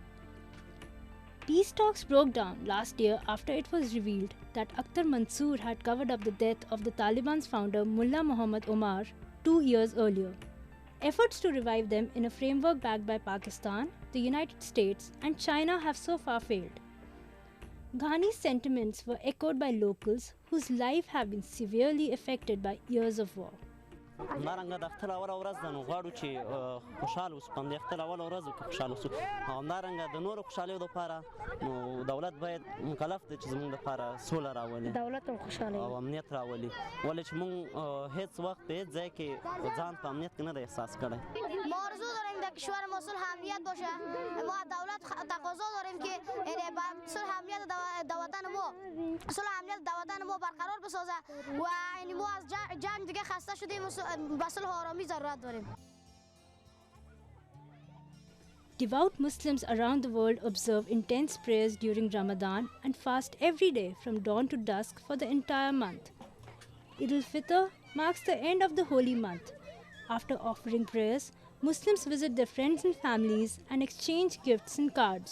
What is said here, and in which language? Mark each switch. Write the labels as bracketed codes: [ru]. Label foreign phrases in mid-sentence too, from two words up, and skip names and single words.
[en] Peace talks broke down last year after it was revealed that Akhtar Mansoor had covered up the death of the Taliban's founder Mullah Muhammad Omar 2 years earlier. Efforts to revive them in a framework backed by Pakistan, the United States, and China have so far failed. Ghani's sentiments were echoed by locals whose lives have been severely affected by years of war. [ps] همدارنګه د اختر اوله ورځ ده نو غواړو چې خوشحاله اوسو په همدې اختر اوله ورځ کې خوشحاله اوسو او همدارنګه د نورو خوشحالیو دپاره نو دولت باید مکلف دی چې زموږ دپاره سوله راولي دولت هم خوشحاله او امنیت راولي ولې چې موږ هیڅ وخت په هیڅ ځای کې ځان په امنیت کې نه دی احساس کړی [fa] ما آرزو داریم در کشور ما صلح امنیت باشه ما دولت تقاضا داریم که صلح امنیت در وطن ما صلح امنیت در وطن ما برقرار بسازه و یعنی ما از جنگ دیگه خسته شدیم به صلح و آرامی ضرورت داریم. [en] Devout Muslims around the world observe intense prayers during Ramadan and fast every day from dawn to dusk for the entire month. Eid al-Fitr marks the end of the holy month. After offering prayers, Muslims visit their friends and families and exchange gifts and cards.